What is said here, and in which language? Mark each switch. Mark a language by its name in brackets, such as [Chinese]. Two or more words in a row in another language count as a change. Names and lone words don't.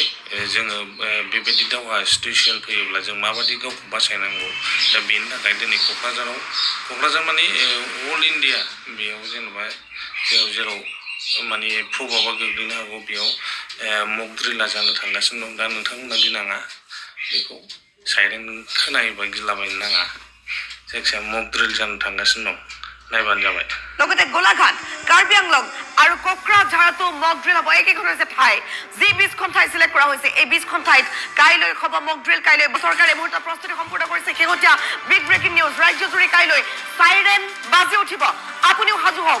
[Bodo] जोङो बेबायदि दावहा सिटुएसन फैयोब्ला जों माबायदि गावखौ बासायनांगौ दा बेनि थाखाय दिनै क'क्राझार माने [English] all India [Bodo] बेयाव जेनेबा जेराव माने प्रभाबा गोग्लैनो हागौ बेयाव [English] mock drilla [Bodo] जानो थांगासिनो दं दा नोंथांमोना गिनाङा बेखौ साइरेन खोनायोबा गिलाबायनो नाङा जायखिजाया [English] mock drill [Bodo] जानो थांगासिनो दं नायबानो जाबाय [Assamese] লগতে গোলাঘাট কাৰ্বি আংলং আৰু কোকৰাঝাৰতো [English] mock drill [Assamese] হ'ব একেখন হৈছে ঠাই যি 20খন ঠাই চিলেক্ট কৰা হৈছে এই 20খন ঠাইত কাইলৈ হ'ব [English] mock drill [Assamese] কাইলৈ চৰকাৰে মুহূৰ্তত প্ৰস্তুতি সম্পূৰ্ণ কৰিছে শেহতীয়া [English] big breaking news [Assamese] ৰাজ্যজুৰি কাইলৈ চাইৰেন বাজি উঠিব আপুনিও সাজু হওক